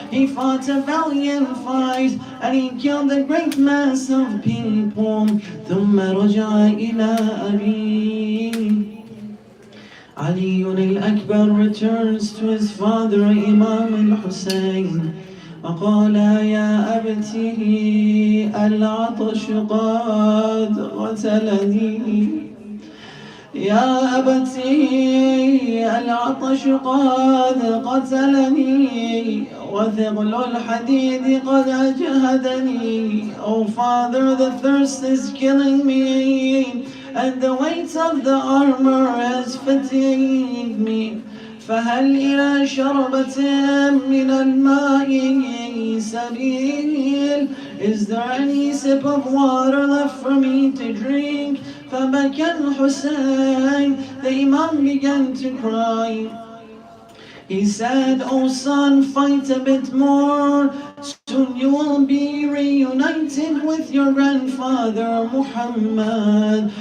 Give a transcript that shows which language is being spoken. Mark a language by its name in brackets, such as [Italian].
[English] He fought a valiant fight and he killed a great mass of people. [Arabic] ثم رجع إلى أبيه. [English] Ali al-Akbar returns to his father Imam al-Hussein. [Arabic] فقال يا أبتي العطش قد قتلني. يا أبتي العطش قد قتلني وثقل الحديد قد أجهدني. [English] Oh father, the thirst is killing me and the weight of the armor has fatigued me. [Arabic] فهل إلى شربة من الماء سبيل? [English] Is there any sip of water left for me to drink? [Arabic] فبكى الحسين. [English] The Imam began to cry. He said, O son, fight a bit more. Soon you will be reunited with your grandfather Muhammad.